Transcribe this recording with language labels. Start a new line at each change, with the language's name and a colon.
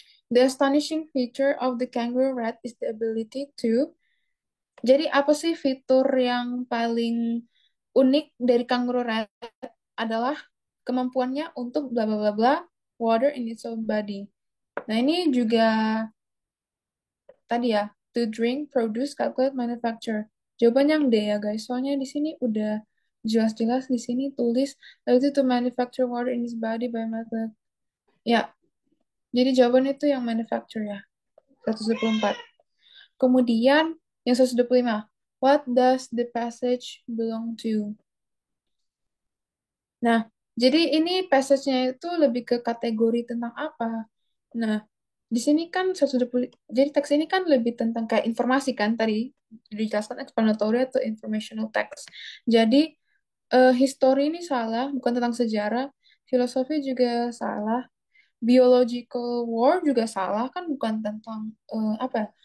English: The astonishing feature of the kangaroo rat is the ability to.
Indonesian: Jadi apa sih fitur yang paling unik dari kangaroo rat adalah kemampuannya untuk bla bla bla bla water in its own body. Nah, ini juga tadi ya, to drink, produce, calculate, manufacture. Jawaban yang D ya guys. Soalnya di sini udah jelas-jelas di sini tulis ability to manufacture water in its body by method. Ya, jadi jawaban itu yang manufacture ya. 124. Kemudian yang 125.
English: What does the passage belong to?
Indonesian: Nah, jadi ini passage-nya itu lebih ke kategori tentang apa? Nah, di sini kan 120, jadi teks ini kan lebih tentang kayak informasi kan tadi dijelaskan explanatory atau informational text. Jadi history ini salah, bukan tentang sejarah, filosofi juga salah, biological war juga salah kan bukan tentang apa ya?